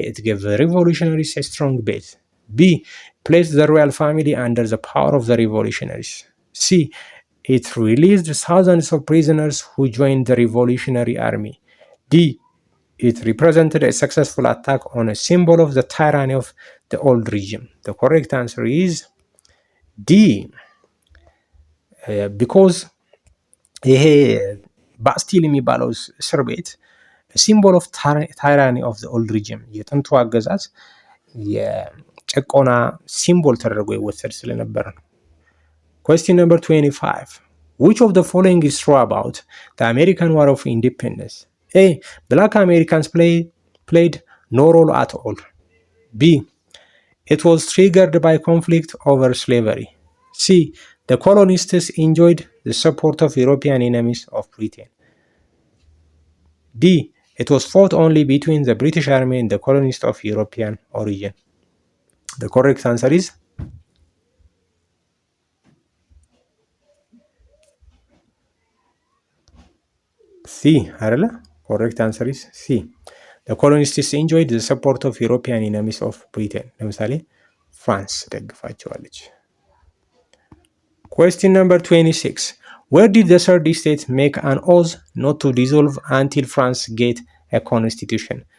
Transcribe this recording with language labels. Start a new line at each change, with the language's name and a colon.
English: It gave the revolutionaries a strong base. B. Placed the royal family under the power of the revolutionaries. C. It released thousands of prisoners who joined the revolutionary army. D. It represented a successful attack on a symbol of the tyranny of the old regime. The correct answer is D. Because
Amharic: ይሄ ባስቲል የሚባለው እስር ቤት
English: ሲምቦል ኦፍ ታይራኒ ኦፍ ዘ ኦልድ ሪጅም
Amharic: የጥንቱ አገዛዝ የጭቆና ሲምቦል ተደርጎ ይወሰድ ስለነበር ነው።
English: Question number 25. Which of the following is true about the American War of Independence? A. Black Americans played no role at all. B. It was triggered by conflict over slavery. C. The colonists enjoyed the support of European enemies of Britain. D. It was fought only between the British Army and the colonists of European origin. The correct answer is C.
Amharic: አይደለ?
English: Correct answer is C. The colonists enjoyed the support of European enemies of Britain.
Amharic: ለምሳሌ ፍራንስ ደግፋቸዋለች።
English: Question number 26. Where did the third estate make an oath not to dissolve until France get a constitution?